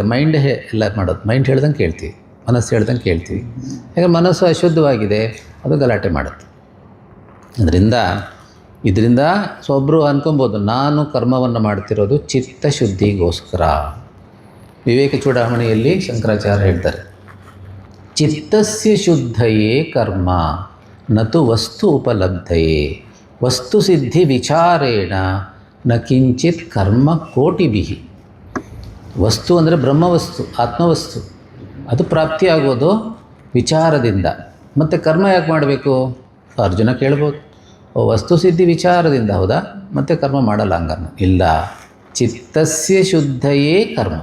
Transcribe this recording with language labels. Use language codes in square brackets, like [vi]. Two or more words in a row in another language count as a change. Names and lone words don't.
[kn] ಮೈಂಡ್ ಎಲ್ಲ ಮಾಡೋದು, ಮೈಂಡ್ ಹೇಳ್ದಂಗೆ ಕೇಳ್ತೀವಿ, ಮನಸ್ಸು ಹೇಳ್ದಂಗೆ ಕೇಳ್ತೀವಿ. ಯಾಕಂದರೆ ಮನಸ್ಸು ಅಶುದ್ಧವಾಗಿದೆ, ಅದು ಗಲಾಟೆ ಮಾಡುತ್ತೆ. ಇದರಿಂದ ಒಬ್ಬರು ಅನ್ಕೊಬೋದು, ನಾನು ಕರ್ಮವನ್ನು ಮಾಡ್ತಿರೋದು ಚಿತ್ತಶುದ್ಧಿಗೋಸ್ಕರ. ವಿವೇಕ ಚೂಡಾಮಣಿಯಲ್ಲಿ ಶಂಕರಾಚಾರ್ಯ ಹೇಳ್ತಾರೆ, [sa] ಚಿತ್ತಸ್ಯ ಶುದ್ಧಯೇ ಕರ್ಮ ನತು ವಸ್ತು ಉಪಲಬ್ಧಯೇ ವಸ್ತುಸಿದ್ಧಿ ವಿಚಾರೇಣ ನ ಕಿಂಚಿತ್ ಕರ್ಮ ಕೋಟಿಭಿಹಿ. [kn] ವಸ್ತು ಅಂದರೆ ಬ್ರಹ್ಮವಸ್ತು, ಆತ್ಮವಸ್ತು, ಅದು ಪ್ರಾಪ್ತಿಯಾಗೋದು ವಿಚಾರದಿಂದ. ಮತ್ತು ಕರ್ಮ ಯಾಕೆ ಮಾಡಬೇಕು? ಅರ್ಜುನ ಕೇಳ್ಬೋದು, ವಸ್ತುಸಿದ್ಧಿ ವಿಚಾರದಿಂದ, ಹೌದಾ, ಮತ್ತು ಕರ್ಮ ಮಾಡಲ್ಲ ಹಂಗನ್ನ? [sa] ಇಲ್ಲ, ಚಿತ್ತಸ್ಯ ಶುದ್ಧಯೇ ಕರ್ಮ.